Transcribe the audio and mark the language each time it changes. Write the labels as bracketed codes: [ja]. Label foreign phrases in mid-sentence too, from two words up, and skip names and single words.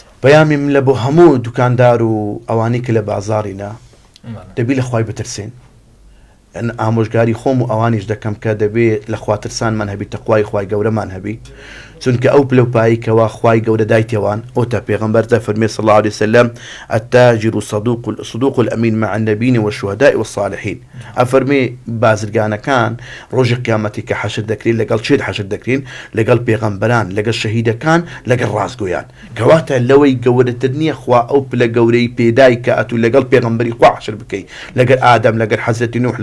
[ckb] پەیامیم لە بۆ هەموو دوکاندار و ئەوانەی کە لە بازاڕینە دەبی لە خوای بترسێن ئامۆژگاری خۆم و ئەوانیش دەکەم کە دەبێت لە خواترسانمان هەبی تەقوای خوای گەورەمان هەبی چونکە ئەو پلەپایی کەوا خوای گەورە دایتێوان ئەو تا پێغەمبەر دەفەرمێ [ar] صلی الله عليه وسلم التاجر صدوق الأمين مع النبيين والشهداء والصالحين [ckb] ئەفەرمێ بازرگانەکان ڕۆژی قیامەتی کە حەشر دەکرێن لەگەڵ چێت حەشر دەکرێن لەگەڵ پێغەمبەران لەگەڵ شەهیدەکان لەگەڵ ڕاستگۆیان کەواتە لەوەی گەورەتر نییە خوا ئەو پلە گەورەی پێدای کە ئەتوو لەگەڵ پێغەمبەری خوا حەشر بکەی لەگەڵ ئادەم لەگەڵ حەزرەتی نوح